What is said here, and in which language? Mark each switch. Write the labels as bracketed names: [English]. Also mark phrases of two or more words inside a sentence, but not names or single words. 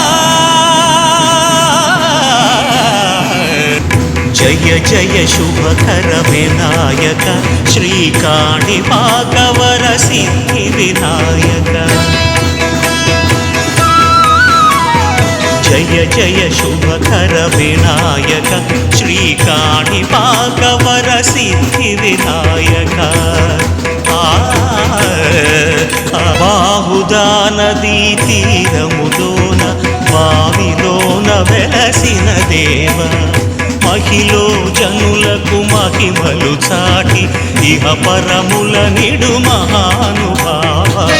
[Sanskrit] जय जय शुभकर विनायक श्रीकाणिपाकवर सिद्धि विनायक। जय जय शुभकर विनायक श्रीकाणिपाकवर सिद्धि विनायक। [Telugu] బాహుదా నదీ తీరములోన వావిలోన వెలసిన దేవ మహిలో జనులకు మహిమలు చాటి ఇహ పరముల నిడు మహానుభావ।